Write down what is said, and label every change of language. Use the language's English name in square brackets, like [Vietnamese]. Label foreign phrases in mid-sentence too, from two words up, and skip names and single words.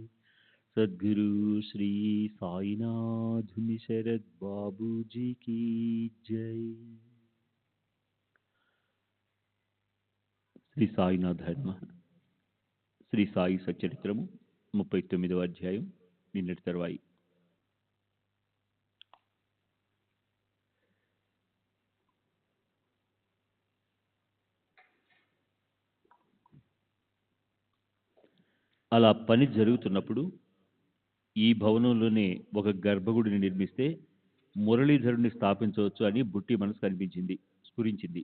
[Hindi] सद्गुरु श्री साईनाथ शरद बाबू जी की जय। [Telugu] శ్రీ సాయినాథ నమః. శ్రీ సాయి సచ్చరిత్రము 39వ అధ్యాయం నిన్నటి తర్వాయి. అలా పని జరుగుతున్నప్పుడు ఈ భవనంలోనే ఒక గర్భగుడిని నిర్మిస్తే మురళీధరుని స్థాపించవచ్చు అని బుట్టి మనసు కనిపించింది, స్ఫురించింది.